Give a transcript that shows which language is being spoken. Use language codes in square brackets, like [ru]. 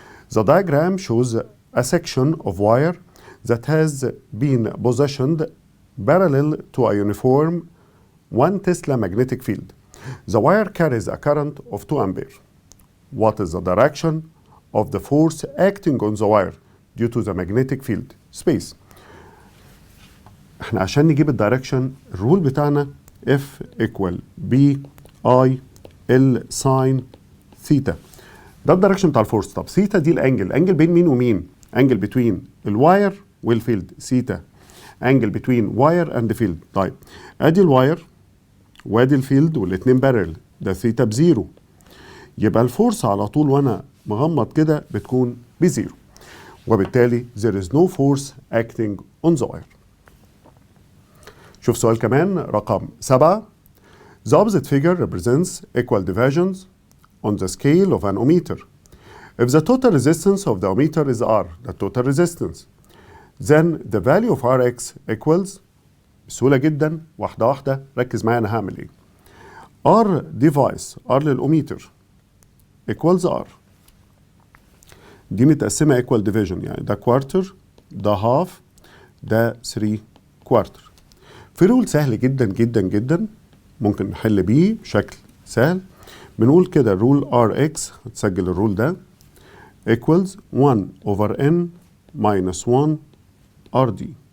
[en] The diagram shows a section of wire that has been positioned parallel to a uniform 1 Tesla magnetic field. The wire carries a current of 2 ampere. What is the direction of the force acting on the wire due to the magnetic field? Space. [ar] احنا عشان نجيب الدايركشن الرول بتاعنا [en] F equal B I L sin [ar] ثيتا. ده الدايركشن بتاع الفورس. طب ثيتا دي الانجل بين مين ومين؟ انجل بتوين الواير والفيلد. ثيتا انجل بتوين واير اند فيلد. طيب ادي الواير وادي الفيلد والاتنين بارل. ده ثيتا بزيرو. يبقى الفورس على طول وانا مغمض كده بتكون بزيرو. وبالتالي [en] there is no force acting on the wire. [ar] شوف سؤال كمان رقم 7. [en] The opposite figure represents equal divisions on the scale of an ohmmeter. If the total resistance of the ohmmeter is R, the total resistance, then the value of Rx equals [ar] بسهولة جدا واحدة واحدة. ركز معايا أنا هعمل إيه. [en] R device R [ar] للأوميتر [en] equals R. [ar] دي متقسمة [en] equal division [ar] يعني ده quarter ده half ده 3 كوارتر. في رول سهل جدا جدا جدا ممكن نحل بيه بشكل سهل. بنقول كده رول Rx، هتسجل الرول ده [en] equals 1 over n minus 1 RD.